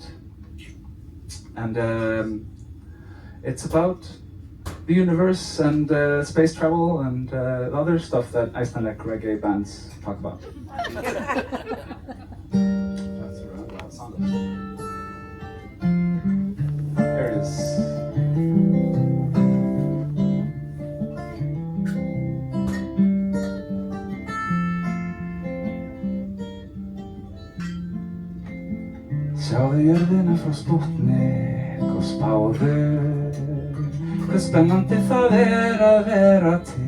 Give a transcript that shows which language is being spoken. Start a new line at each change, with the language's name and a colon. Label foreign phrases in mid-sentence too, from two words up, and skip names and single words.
English: And it's about the universe and space travel and other stuff that Icelandic reggae bands talk about. That's around that song. There it is.
Icelandic: Sjáðu jörðina frá Spútnik og spáðu hve spennandi það að vera til.